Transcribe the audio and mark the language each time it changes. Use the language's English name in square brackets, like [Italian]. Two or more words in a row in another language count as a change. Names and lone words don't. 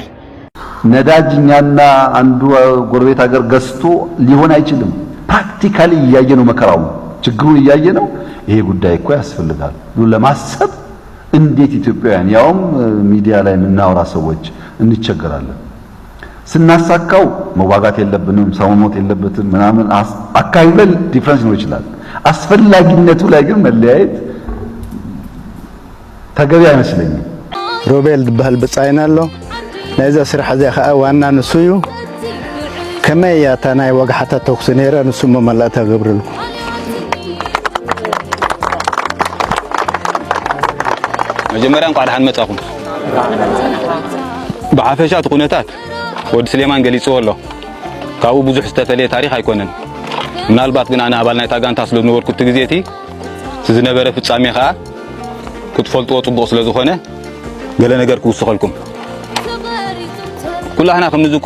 [Amharic] ነዳጅኛና አንዱ ጎረቤት ሀገር ገዝቶ ሊሆን አይችልም። ፕራክቲካሊ እያየ ነው መከራው፣ ችግሩን እያየ ነው። ይሄ ጉዳይ እኮ ያስፈልጋል ብሎ ለማሰብ እንዴት ኢትዮጵያውያን ያውም ሚዲያ ላይ የምናወራ ሰዎች እንቸገራለን። ስናሳካው መዋጋት የለብንም፣ ሰው መሞት የለበትም ምናምን አካባቢ ላይ ዲፍረንስ ነው ይችላል። አስፈላጊነቱ ላይ ግን መለያየት ተገቢ አይመስለኝም። [Tigrinya] ሮቤል ድበሃል ብጻይናሎ ናይዛ ስራሕ እዚ ከዓ ዋና ንሱ እዩ ከመይ ያታ ናይ ወጋሕታ ተኩስ ነይረ ንሱ መመላእታ ገብርልኩ መጀመሪያ እንኳን ደህና መጻኹም ብሓፈሻት ኩነታት ወዲ ስሌማን ገሊጽዎ ኣሎ ካብኡ ብዙሕ ዝተፈለየ ታሪክ ኣይኮነን ምናልባት ግን ኣነ ኣባል ናይታ ጋንታ ስለ ዝነበርኩት ግዜቲ ዝነበረ ፍጻሜ ከዓ ክትፈልጥዎ ጽቡቕ ስለ ዝኾነ ገለ ነገር ክውስኸልኩም ኩላህና ከም ንዝክሮ